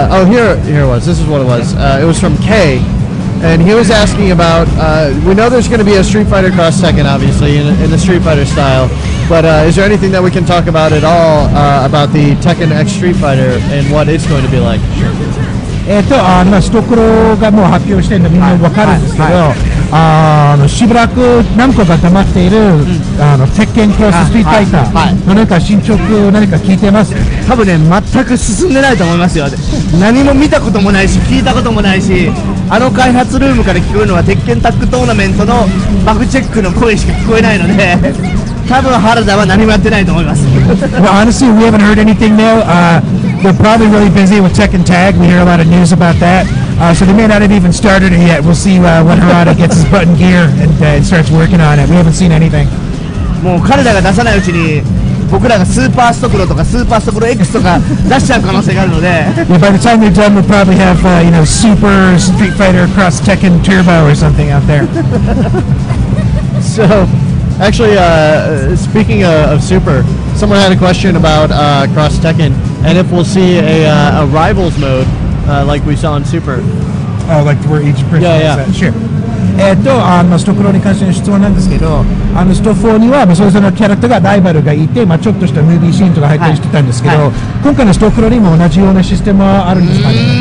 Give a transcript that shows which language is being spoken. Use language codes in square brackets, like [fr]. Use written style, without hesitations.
[en] Here it was. This is what it was. It was from Kay, and he was asking about. We know there's going to be a Street Fighter Cross Tekken, obviously, in the Street Fighter style. But is there anything that we can talk about at all about the Tekken X Street Fighter and what it's going to be like? [ja] ストクロがもう発表してるのみんな分かるんですけど、しばらく何個か黙っている、鉄拳クロスストリートファイターの何か進捗何か聞いてます？多分ね、全く進んでないと思いますよ。何も見たこともないし聞いたこともないし、開発ルームから聞こえるのは鉄拳タッグトーナメントのバグチェックの声しか聞こえないので多分原田は何もやってないと思います。 [en] Well, honestly, we haven't heard anything now. They're probably really busy with Tekken Tag. We hear a lot of news about that. So they may not have even started it yet. We'll see when Harada gets his button gear and starts working on it. We haven't seen anything. [ja] もう彼らが出さないうちに僕らがスーパーストクロとかスーパーストクロ X とか出しちゃう可能性があるので [en] Yeah, by the time they're done, we'll probably have Super Street Fighter Cross Tekken Turbo or something out there. So, actually, speaking of Super, someone had a question about Cross Tekken and if we'll see a Rivals mode like we saw in Super. Oh, like where each person Yeah, has that? Sure. [ja] ストクロに関しての質問なんですけど、スト4にはそれぞれのキャラクターがライバルがいて、ちょっとしたムービーシーンとか入ったりしてたんですけど、今回のストクロにも同じようなシステムはあるんですかね？